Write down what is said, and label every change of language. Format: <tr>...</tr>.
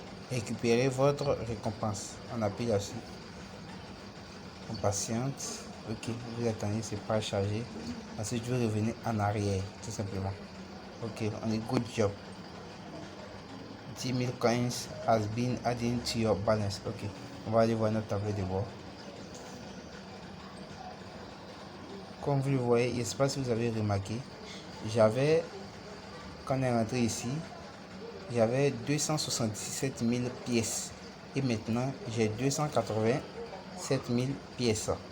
<fr>Récupérez votre récompense. On appuie là-dessus. On patiente. Ok, vous attendez, c'est pas chargé. Ensuite, je vais revenir en arrière, tout simplement. Ok, on est</fr> <en>good job. 10 000 coins has been added to your balance.</en> <fr>Ok, on va aller voir notre tableau de bord. Comme vous le voyez, je ne sais pas si vous avez remarqué, j'avais, quand on est rentré ici, j'avais 277 000 pièces. Et maintenant, j'ai 287 000 pièces.</fr>